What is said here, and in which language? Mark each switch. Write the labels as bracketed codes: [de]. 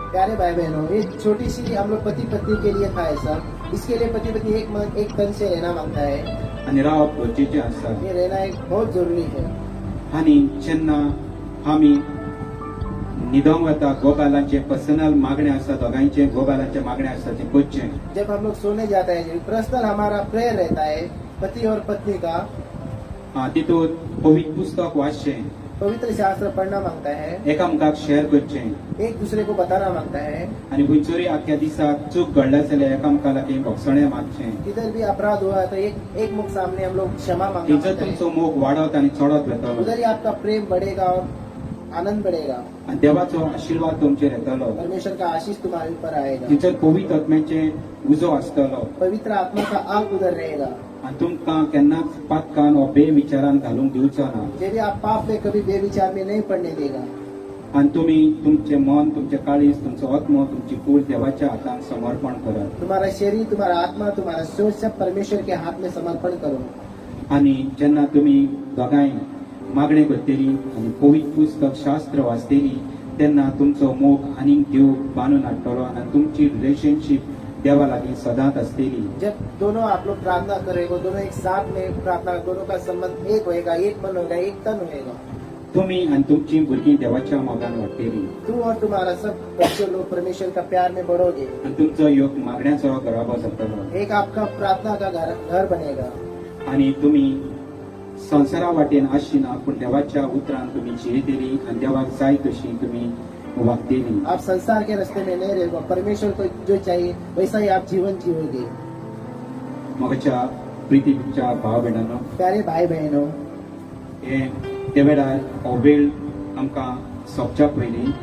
[hi] प्यारे भाई बहनों, एक छोटी सी हम लोग पति पत्नी के लिए था ऐसा। इसके लिए पति पत्नी एक मन एक तन से रहना मांगता है। [gom] आनी रावप गरजेचें आसा. [hi] ये रहना एक बहुत जरूरी है। [gom] आनी जेन्ना आमी न्हिदोंक वता गोबायलांचे पर्सनल मागणे आसा, दोगांयचे गोबायलांचे मागणे आसा ते करचें. [hi] जब हम लोग सोने जाते हैं, पर्सनल हमारा प्रेयर रहता है पति और पत्नी का। [gom] तितूंत पवित्र पुस्तक वाचचें, [hi] पवित्र शास्त्र पढ़ना मांगता है, [gom] एकामेकाक शेअर करचें [hi] एक दूसरे को बताना मांगता है। [gom] आनी खंयसरी आख्या दिसाक चूक घडल्या जाल्यार एकामेका लागीं भोगसणें मागचें. [hi] किधर भी अपराध हुआ तो एक मुख सामने हम लोग क्षमा मांगना [gom] थंयसर [hi] मांगता है। [gom] तुमचो मोग वाडत आनी चडत वतलो [hi] उधर ही आपका प्रेम बढ़ेगा और आनंद बढ़ेगा। [gom] आनी देवाचो आशिर्वाद तुमचेर येतलो. [hi] परमेश्वर का आशीष तुम्हारे ऊपर आएगा। [gom] थंयसर पवित्र आत्म्याचे उजो आसतलो [hi] पवित्र आत्मा का आग उधर रहेगा। [gom] आनी तुमकां केन्नाच पातकान वा बेविचारान घालूंक दिवचो ना. [hi] ये भी आप पाप में कभी बेविचार में नहीं पड़ने देगा। [gom] आनी तुमी तुमचें मन, तुमचें काळीज, तुमचो आत्मो, तुमची कूड देवाच्या हातांत समर्पण करात. [hi] तुम्हारा शरीर, तुम्हारा आत्मा, तुम्हारा सोच सब परमेश्वर के हाथ में समर्पण करो। [gom] आनी जेन्ना तुमी दोगांय मागणे करतली आनी पवित्र पुस्तक शास्त्र वाचतली तेन्ना तुमचो मोग आनीक देव बांदून हाडटलो आनी तुमची रिलेशनशीप देवा लागीं सदांच आसतली. [hi] जब दोनों आप लोग प्रार्थना करेंगे, दोनों एक साथ में प्रार्थना, दोनों का संबंध एक होएगा, एक मन होगा, एक तन होएगा। [gom] तुमी आनी तुमची भुरगीं देवाच्या मोगान वाडटली [hi] तू और तुम्हारा सब बच्चे लोग परमेश्वर का प्यार में बढ़ोगे। [gom] आनी तुमचो योग मागण्याचो घराबो जातलो [hi] एक आपका प्रार्थना का घर बनेगा। [gom] आनी तुमी संवसारा वाटेन आशिना पूण देवाच्या उतरान तुमी जियेतली आनी देवाक जाय तशी तुमी वागतली. [hi] आप संसार के रास्ते में नहीं रहेगा, परमेश्वर को जो चाहिए वैसा ही आप जीवन जियोगे। [gom] म्हज्या प्रितीच्या भाव भयणांनो, [hi] प्यारे भाई बहनों, [gom] हे ते वेळार हो वेळ आमकां सोंपच्या पयलीं